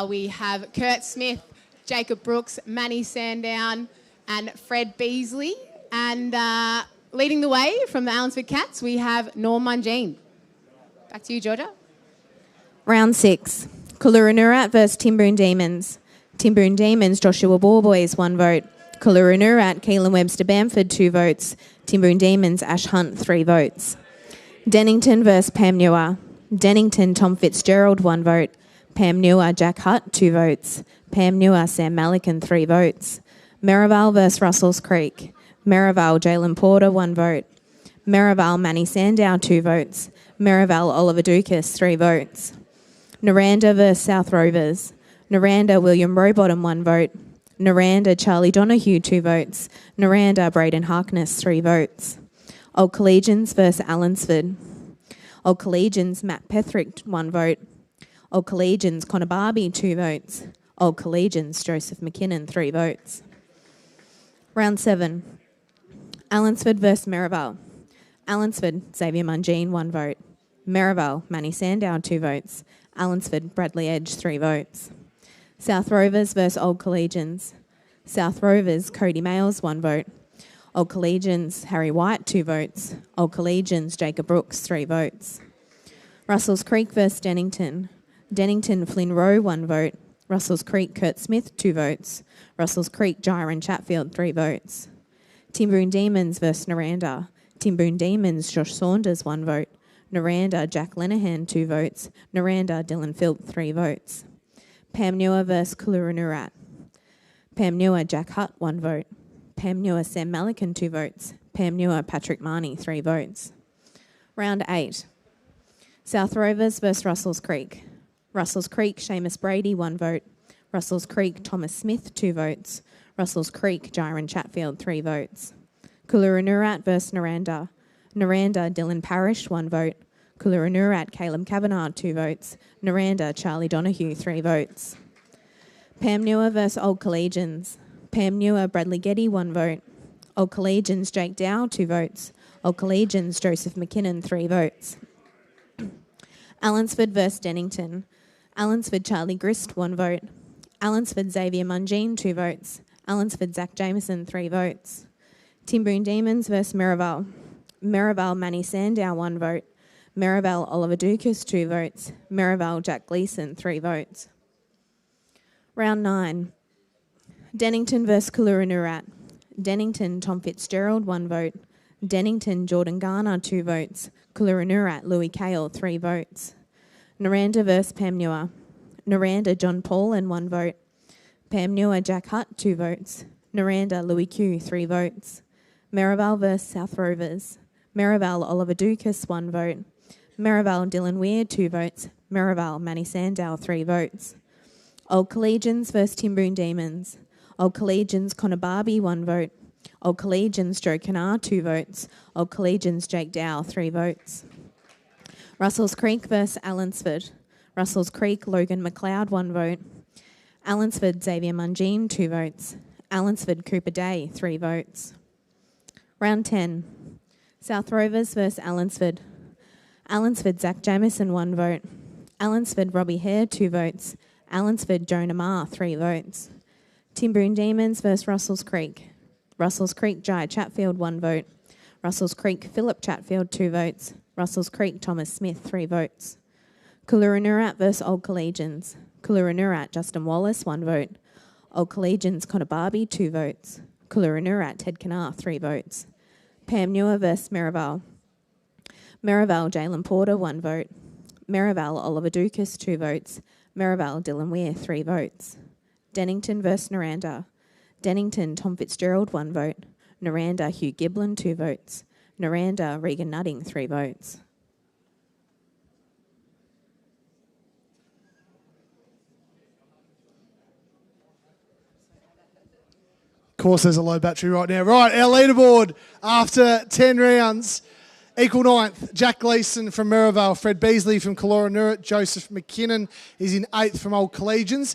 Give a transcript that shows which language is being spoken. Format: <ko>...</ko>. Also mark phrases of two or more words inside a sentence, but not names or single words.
<en>We have Kurt Smith, Jacob Brooks, Manny Sandown and Fred Beasley. And leading the way from the Allansford Cats, we have Norm Mungine. Back to you, Georgia. Round 6, Coolarra-Nurat versus Timboon Demons. Timboon Demons, Joshua Borboys, 1 vote. Coolarra-Nurat, Keelan Webster Bamford, 2 votes. Timboon Demons, Ash Hunt, 3 votes. Dennington versus Pamnua. Dennington, Tom Fitzgerald, 1 vote. Pam Newer, Jack Hutt, 2 votes. Pam Newer, Sam Malikan, 3 votes. Merivale versus Russells Creek. Merivale, Jalen Porter, 1 vote. Merivale, Manny Sandow, 2 votes. Merivale, Oliver Dukas, 3 votes. Naranda versus South Rovers. Naranda, William Rowbottom, 1 vote. Naranda, Charlie Donahue, 2 votes. Naranda, Braden Harkness, 3 votes. Old Collegians versus Allensford. Old Collegians, Matt Pethrick, 1 vote. Old Collegians, Connor Barbie, 2 votes. Old Collegians, Joseph McKinnon, 3 votes. Round 7. Allensford versus Merivale. Allensford, Xavier Mungine, 1 vote. Merivale, Manny Sandow, 2 votes. Allensford, Bradley Edge, 3 votes. South Rovers versus Old Collegians. South Rovers, Cody Males, 1 vote. Old Collegians, Harry White, 2 votes. Old Collegians, Jacob Brooks, 3 votes. Russells Creek versus Dennington. Dennington, Flynn Rowe, 1 vote. Russells Creek, Kurt Smith, 2 votes. Russells Creek, Jiren Chatfield, 3 votes. Timboon Demons versus Naranda. Timboon Demons, Josh Saunders, 1 vote. Naranda, Jack Lenehan, 2 votes. Naranda, Dylan Philp, 3 votes. Pam Newer versus Cooloonoorat. Pam Newer, Jack Hutt, 1 vote. Pam Newer, Sam Malikan, 2 votes. Pam Newer, Patrick Marnie, 3 votes. Round 8. South Rovers versus Russells Creek. Russells Creek, Seamus Brady, 1 vote. Russells Creek, Thomas Smith, 2 votes. Russells Creek, Jiren Chatfield, 3 votes. Cooloonoorat versus Naranda. Naranda, Dylan Parrish, 1 vote. Cooloonoorat, Caleb Kavanagh, 2 votes. Naranda, Charlie Donahue, 3 votes. Pam Newer versus Old Collegians. Pam Newer, Bradley Getty, 1 vote. Old Collegians, Jake Dow, 2 votes. Old Collegians, Joseph McKinnon, 3 votes. Allensford versus Dennington. Allensford, Charlie Grist, 1 vote. Allensford, Xavier Mungine, 2 votes. Allensford, Zach Jameson, 3 votes. Timboon Demons versus Merivale. Merivale, Manny Sandow, 1 vote. Merivale, Oliver Dukas, 2 votes. Merivale, Jack Gleeson, 3 votes. Round 9. Dennington versus Cooloonoorat. Dennington, Tom Fitzgerald, 1 vote. Dennington, Jordan Garner, 2 votes. Cooloonoorat, Louis Kale, 3 votes. Naranda versus Pam Newer. Naranda, John Paulin, 1 vote. Pam Newer, Jack Hutt, 2 votes. Naranda, Louis Q, 3 votes. Merivale versus South Rovers. Merivale, Oliver Dukas, 1 vote. Merivale, Dylan Weir, 2 votes. Merivale, Manny Sandow, 3 votes. Old Collegians versus Timboon Demons. Old Collegians, Connor Barbie, 1 vote. Old Collegians, Joe Canard, 2 votes. Old Collegians, Jake Dow, 3 votes. Russells Creek versus Allensford. Russells Creek, Logan McLeod, 1 vote. Allensford, Xavier Mungine, 2 votes. Allensford, Cooper Day, 3 votes. Round 10. South Rovers versus Allensford. Allensford, Zach Jamieson, 1 vote. Allensford, Robbie Hare, 2 votes. Allensford, Jonah Marr, 3 votes. Timboon Demons versus Russells Creek. Russells Creek, Jai Chatfield, 1 vote. Russells Creek, Philip Chatfield, 2 votes. Russells Creek, Thomas Smith, 3 votes. Cooloonoorat versus Old Collegians. Cooloonoorat, Justin Wallace, 1 vote. Old Collegians, Connor Barbie, 2 votes. Cooloonoorat, Ted Kanar, 3 votes. Pam Newer versus Merivale. Merivale, Jalen Porter, 1 vote. Merivale, Oliver Dukas, 2 votes. Merivale, Dylan Weir, 3 votes. Dennington versus Naranda. Dennington, Tom Fitzgerald, 1 vote. Naranda, Hugh Giblin, 2 votes. Naranda, Regan Nutting, 3 votes. Of course, there's a low battery right now. Right, our leaderboard after 10 rounds. Equal 9th, Jack Gleeson from Merivale, Fred Beasley from Cooloonoorat, Joseph McKinnon is in 8th from Old Collegians.</en>